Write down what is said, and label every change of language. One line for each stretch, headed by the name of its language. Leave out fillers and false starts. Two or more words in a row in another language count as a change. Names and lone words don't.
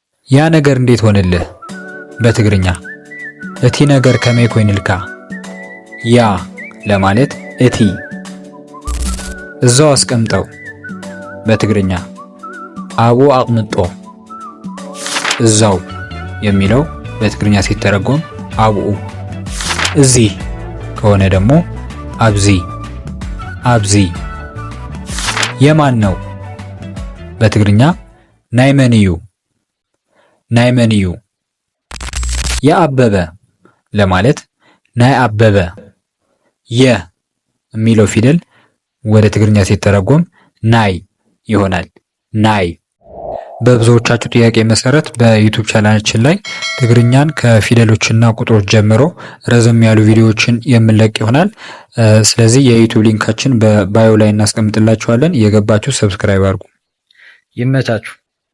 Amharic: ያ ነገር እንዴት ሆነልህ? በትግርኛ
Tigrinya: እቲ ነገር ከመይ ኮይንልካ?
Amharic: ያ ለማለት እቲ። እዛው አስቀምጠው በትግርኛ አቡ አቅምጦ። እዛው የሚለው በትግርኛ ሲተረጎም አብኡ። እዚህ ከሆነ ደግሞ
Tigrinya: አብዚ አብዚ።
Amharic: የማን ነው?
Tigrinya: በትግርኛ ናይ መን እዩ ናይ መን እዩ።
Amharic: የአበበ ለማለት
Tigrinya: ናይ አበበ።
Amharic: የ የሚለው ፊደል ወደ ትግርኛ ሲተረጎም ናይ ይሆናል። ናይ። በብዙዎቻችሁ ጥያቄ መሰረት በዩቲዩብ ቻናላችን ላይ ትግርኛን ከፊደሎችና ቁጥሮች ጀምሮ ረዘም ያሉ ቪዲዮዎችን የምንለቅ ይሆናል። ስለዚህ የዩቲዩብ ሊንካችን በባዮ ላይ እናስቀምጥላችኋለን። እየገባችሁ ሰብስክራይብ አድርጉ። ይመቻችሁ።